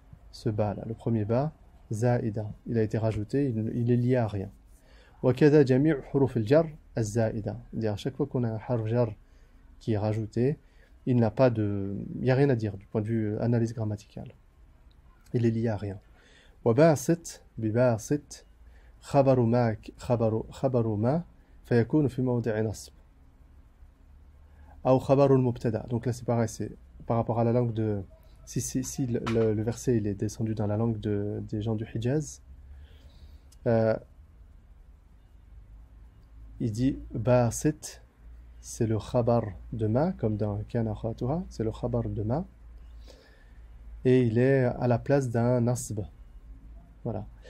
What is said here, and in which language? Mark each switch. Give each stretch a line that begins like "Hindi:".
French: Ce ba là, le premier ba, za'ida, il a été rajouté, il est lié à rien.
Arabic: Wa kadha jami' huruf al-jar az-za'ida.
French: C'est-à-dire à chaque fois qu'on a un harf jar qui est rajouté, il n'a pas de, il n'y a rien à dire du point de vue analyse grammaticale. Il est lié à rien.
Arabic: وباسط بباسط خبر ما فيكون في موضع نصب أو خبر المبتدأ.
French: Donc là c'est pareil, c'est par rapport à la langue de si le verset il est descendu dans la langue des gens du Hijaz, il dit basit, c'est le khabar de ma, comme dans kana khatuha, c'est le khabar de ma, et il est à la place d'un nasb. Voilà.